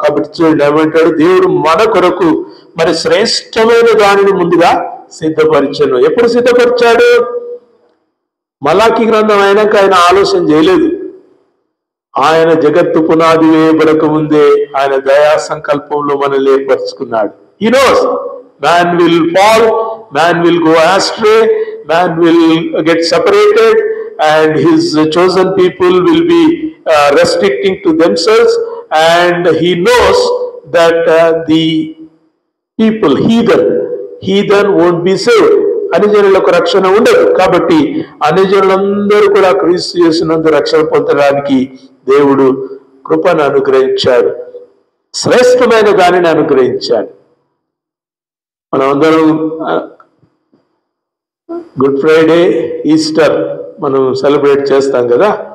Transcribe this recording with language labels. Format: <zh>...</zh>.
<te>కాబట్టి చూడండి ఏమంటాడు? దేవుడు మన కొరకు మరి శ్రేష్టమైన దానిని ముందుగా సిద్ధపరిచాను. ఎప్పుడు సిద్ధపరిచాడు? మలాకి గ్రంథం అయినాక ఆయన ఆలోచన చేయలేదు. ఆయన జగత్తు పునాది వేయబడక ముందే ఆయన దయా సంకల్పంలో మనల్ని ఏర్పరచుకున్నాడు.</te> <en>He knows man will fall, man will go astray, man will get separated, and his chosen people will be restricting to themselves, and he knows that the people, heathen won't be saved.</en> <te>అన్యజనులకు రక్షణ ఉండదు. కాబట్టి అన్యజనులందరూ కూడా క్రీస్తు యేసునందు రక్షణ పొందడానికి దేవుడు కృపను అనుగ్రహించాడు, శ్రేష్టమైన దానిని అనుగ్రహించాడు. మనమందరం గుడ్ ఫ్రైడే, ఈస్టర్ మనం సెలబ్రేట్ చేస్తాం కదా.</te>